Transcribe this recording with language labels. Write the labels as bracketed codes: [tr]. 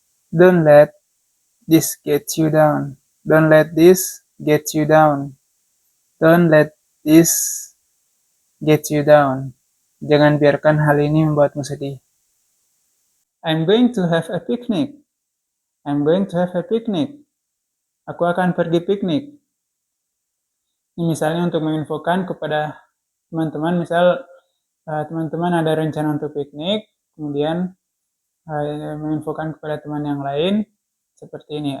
[en] Don't let this get you down. Don't let this get you down. Don't let this get you down. [id] Jangan biarkan hal ini membuatmu sedih. [en] I'm going to have a picnic. I'm going to have a picnic. [id] Aku akan pergi piknik. Ini misalnya untuk menginfokan kepada teman-teman, misal teman-teman ada rencana untuk piknik, kemudian menginfokan kepada teman yang lain seperti ini.